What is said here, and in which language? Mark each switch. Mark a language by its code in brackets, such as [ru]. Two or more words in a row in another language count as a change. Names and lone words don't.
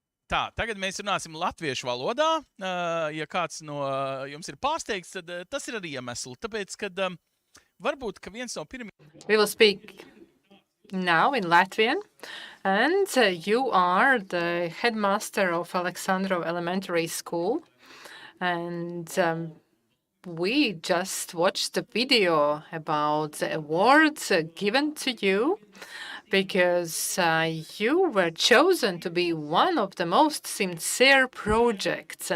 [lv] Tā, tagad mēs runāsim latviešu valodā. Ja kāds no jums ir pārsteigts, tad tas ir arī iemesls. Tāpēc, kad varbūt, ka viens no pirmajiem... [en] We will speak now in Latvian, and you are the headmaster of Alexandrov Elementary School, and we just watched the video about the awards given to you because you were chosen to be one of the most sincere projects.